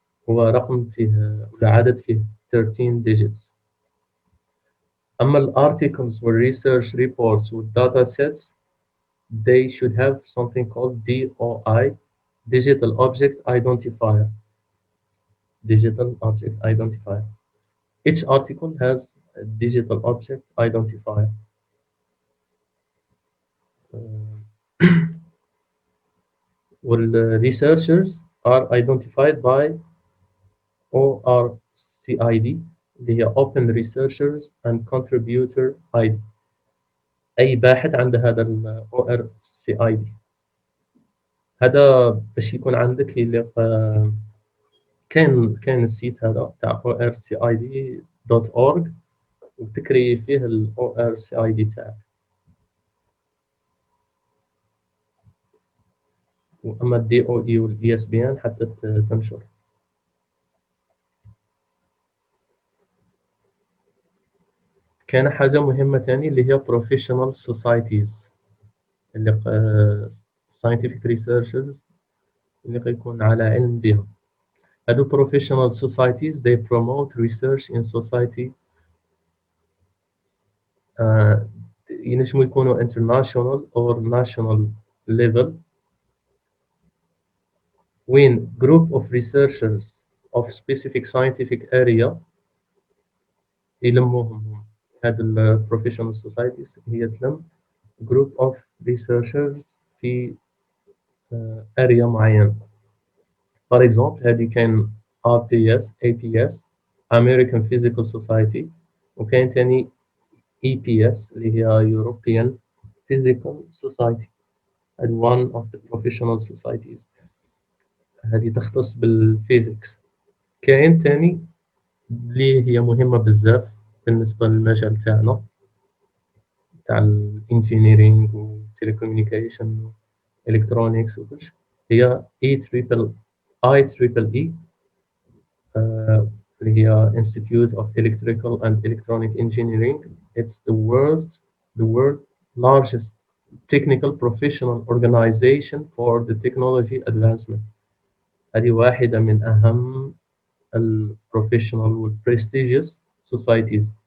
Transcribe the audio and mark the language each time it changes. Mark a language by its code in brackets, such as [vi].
[ar] هو رقم فيه العدد فيه 13 digits. [en] أما articles or research reports with data sets, they should have something called DOI, Digital Object Identifier. Digital Object Identifier. Each article has a digital object identifier. Well, researchers are identified by ORCID, اللي هي Open Researchers and Contributor ID. [ar] أي باحث عنده هذا ال ORCID. هذا باش يكون عندك يليق. كان السيت هذا تاع orcid.org وتكري فيه ال ORCID تاعك. واما الدي او اي والاي اس بي ان حتى تنشر. كان حاجة مهمة تاني اللي هي professional societies، اللي [en] scientific researchers [ar] اللي يكون على علم بهم. [en] هادو professional societies they promote research in society. [ar] ينجموا يكونوا [en] international or national level. When group of researchers of specific scientific area يلموهم، هاد ال professional societies [ar] هي تلم [en] group of researchers في area معين. For example هذه كان RTS APS American Physical Society، وكان تاني EPS اللي هي European Physical Society and one of the professional societies. [ar] هذه تختص بالفيزيكس. كاين تاني اللي هي مهمة بزاف بالنسبة للمجال تاعنا تاع الانجينيرينغ والتليكوميونيكيشن والالكترونيكس وكلش، هي IEEE اللي هي Institute of Electrical and Electronic Engineering. [en] It's the world largest technical professional organization for the technology advancement. [ar] هذه واحدة من أهم professional وال prestigious societies.